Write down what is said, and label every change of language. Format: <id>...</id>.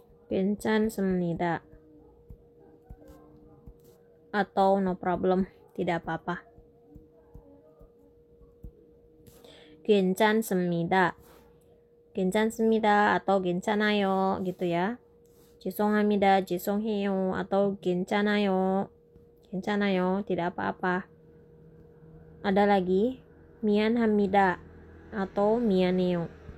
<ko>괜찮습니다.</ko> <id>Atau no problem, tidak apa-apa.</id> <ko>괜찮습니다. 괜찮습니다</ko> <id>atau</id> <ko>괜찮아요</ko> <id>gitu ya.</id> <ko>죄송합니다, 죄송해요 atau 괜찮아요. 괜찮아요,</ko> <id>tidak apa-apa. Ada lagi,</id> <ko>미안합니다</ko> <id>atau</id> <ko>미안해요.</ko>